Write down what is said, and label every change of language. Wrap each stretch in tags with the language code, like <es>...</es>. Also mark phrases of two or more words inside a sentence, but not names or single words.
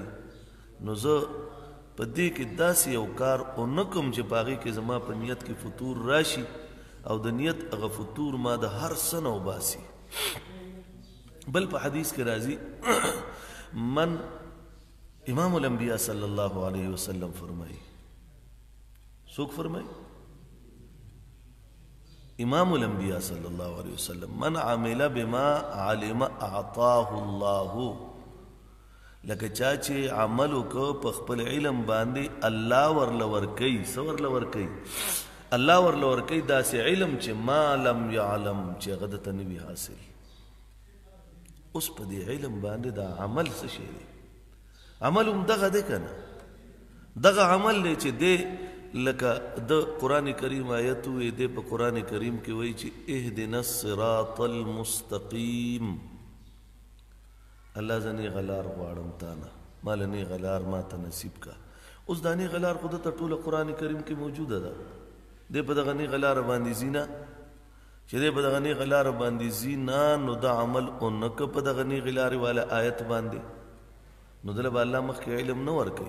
<ps>نو زه په دې کې داسې یو کار ونه کوم چې په هغې کې زما په نیت کې فتور راشي او د نیت هغه فتور ما د هر څه نه وباسي. بل په حدیث کې راځي</ps> <ar>من امام الانبیاء صلی الله علیه وسلم</ar> <ps>فرمایي. څوک فرمایي؟</ps> <ar>امام الانبیاء صلی الله علیه وسلم من عمل بما علم اعطاه الله.</ar> <ps>لکه چا چې عمل وکړ په خپل علم باندې الله ورله ورکوي. څه ورله ورکوي؟ الله ورله ورکوي داسې علم چې</ps> <ar>ما لم یعلم،</ar> <ps>چې هغه دته نه وي حاصل. اوس په دې علم باندې دا عمل څه شی دی؟ عمل هم دغه دی که نه؟ دغه عمل دی چې دی لکه د قرآن کریم آیت وی دی په قرآن کریم کې وایي چې</ps> <ar>اهدنا الصراط المستقیم.</ar> <ps>الله زه نیغه لار غواړم تا نه، ماله نیغه لار ما ته نصیب کا. اوس دا نیغه لار خو دته ټوله قرآن کریم کې موجوده ده. دی په دغه نیغه لاره باندې ځي نه، چې دی په دغه نیغه لاره باندې ځي نه، نو دا عمل ونه که په دغه نیغې لارې والا آیت باندې، نو دله به الله مخکې علم نه ورکوي.</ps>